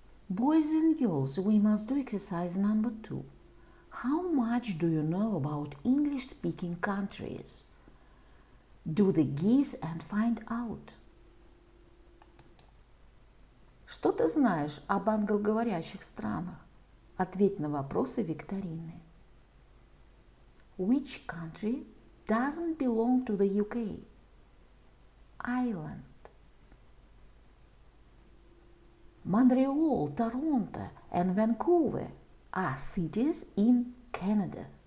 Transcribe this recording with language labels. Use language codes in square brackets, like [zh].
[en] Boys and girls, we must do exercise number 2. How much do you know about English-speaking countries? Do the guess and find out. [ru] Что ты знаешь об англоговорящих странах? Ответь на вопросы викторины. [en] Which country doesn't belong to the UK? Ireland. Montreal, Toronto, and Vancouver are cities in Canada.